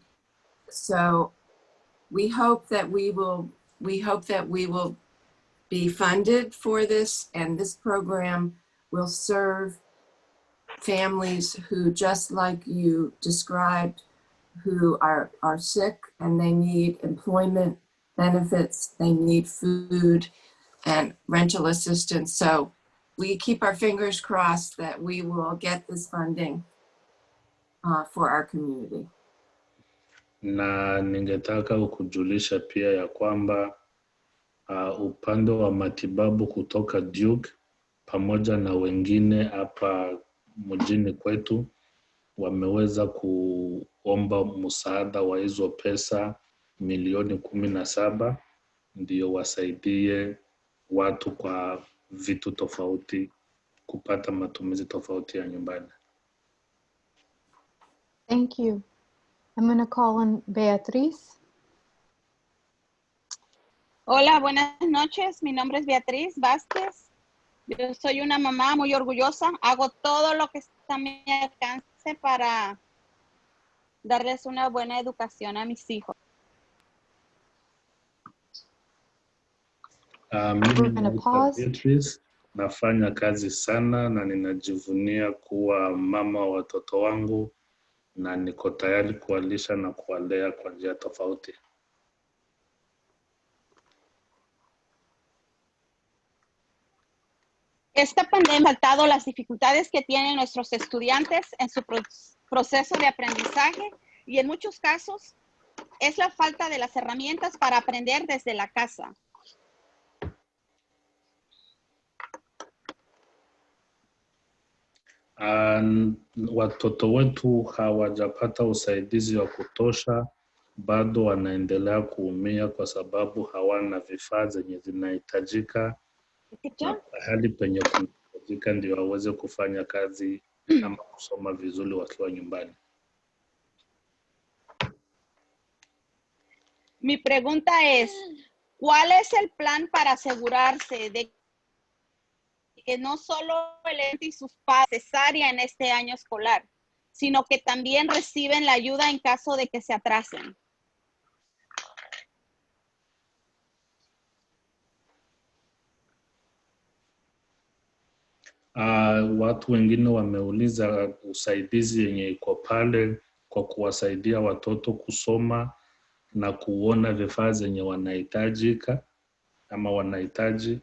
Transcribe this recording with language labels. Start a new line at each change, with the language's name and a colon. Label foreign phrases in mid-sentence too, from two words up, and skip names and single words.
English: So we hope that we will be funded for this, and this program will serve families who, just like you described, who are sick and they need employment benefits, they need food and rental assistance. So we keep our fingers crossed that we will get this funding for our community.
Swahili: Na ningetaka kujulisha pia ya kwamba upande wa matibabu kutoka Duke pamoja na wengine hapa mjini kwetu wameweza kuomba msaada wa hizo pesa milioni 17 ndio wasaidie watu kwa vitu tofauti kupata matumizi tofauti ya nyumbani.
English: Thank you. I'm going to call on Beatriz.
Spanish: Hola, buenas noches. Mi nombre es Beatriz Vázquez. Yo soy una mamá muy orgullosa. Hago todo lo que está a mi alcance para darles una buena educación a mis hijos.
Swahili: Mimi naitwa Beatriz, nafanya kazi sana na ninajivunia kuwa mama wa watoto wangu na niko tayari kuwalisha na kuwalea kwa njia tofauti.
Spanish: Esta pandemia ha afectado las dificultades que tienen nuestros estudiantes en su proceso de aprendizaje y en muchos casos es la falta de las herramientas para aprender desde la casa.
Swahili: Watoto wetu hawajapata usaidizi wa kutosha, bado wanaendelea kuumia kwa sababu hawana vifaa zenye zinahitajika na pahali penye kunahitajika ndio waweze kufanya kazi ama kusoma vizuri wakiwa nyumbani.
Spanish: Mi pregunta es, ¿cuál es el plan para asegurarse de que no solo el ente y sus padres necesaria en este año escolar, sino que también reciben la ayuda en caso de que se atrasen?
Swahili: Watu wengine wameuliza usaidizi yenye iko pale kwa kuwasaidia watoto kusoma na kuona vifaa zenye wanahitajika ama wanahitaji.